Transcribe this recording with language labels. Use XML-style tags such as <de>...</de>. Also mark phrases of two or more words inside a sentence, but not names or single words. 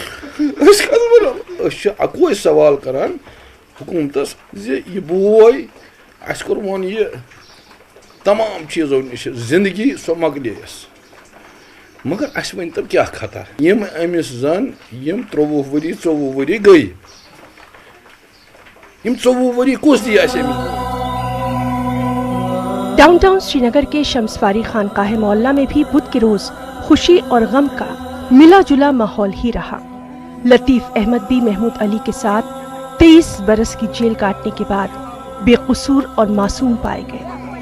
<ks>अको सवाल करान हुकूमतस यह बोय कोर वन यह तमाम चीज़ों नश जिंदगी सो मकलियस, मगर वन तब क्या खतर यम अमिस जन 23 वरी 24 वरी गई, 24 वरी कुछ दिया।</ks> <hi>डाउनटाउन श्रीनगर के शम्सवारी खानकाह मोहल्ला में भी बुध के रोज खुशी और गम का मिला जुला माहौल ही रहा। लतीफ अहमद भी महमूद अली के साथ 23 बरस की जेल काटने के बाद बेकसूर और मासूम पाए गए।</hi>